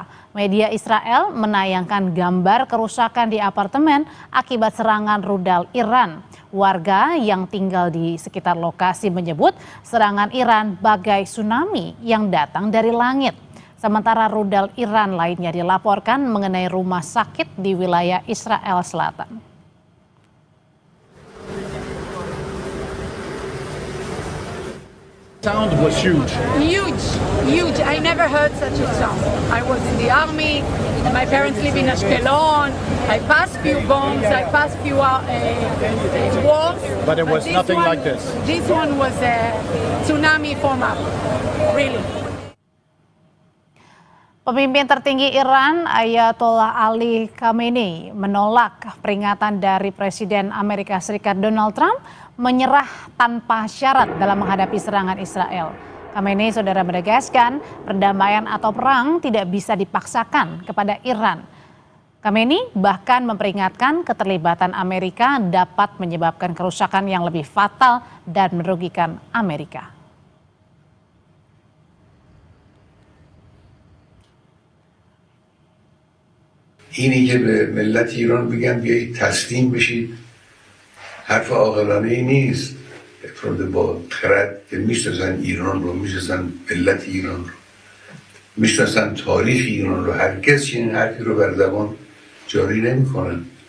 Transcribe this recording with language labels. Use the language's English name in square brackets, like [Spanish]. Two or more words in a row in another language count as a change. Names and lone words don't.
[Indonesian] Media Israel menayangkan gambar kerusakan di apartemen akibat serangan rudal Iran. Warga yang tinggal di sekitar lokasi menyebut serangan Iran bagai tsunami yang datang dari langit. Sementara rudal Iran lainnya dilaporkan mengenai rumah sakit di wilayah Israel Selatan. [English] Sound was huge. Huge. I never heard such a sound. I was in the army. My parents live in Ashkelon. I passed few bombs. I passed few walls. But it was nothing like this. This one was a tsunami form up. Really. [Indonesian] Pemimpin tertinggi Iran, Ayatollah Ali Khamenei, menolak peringatan dari Presiden Amerika Serikat Donald Trump menyerah tanpa syarat dalam menghadapi serangan Israel. Khamenei, saudara, menegaskan perdamaian atau perang tidak bisa dipaksakan kepada Iran. Khamenei bahkan memperingatkan keterlibatan Amerika dapat menyebabkan kerusakan yang lebih fatal dan merugikan Amerika. [Persian] اینی که به ملت ایران بگم بیایید تسلیم بشید حرف عاقلانه ای نیست. افراد با خرد که میشناسن ایران رو، میشناسن ملت ایران رو، میشناسن تاریخ ایران رو، هرگز چنین حرفی رو بر زبان جاری نمیکنن.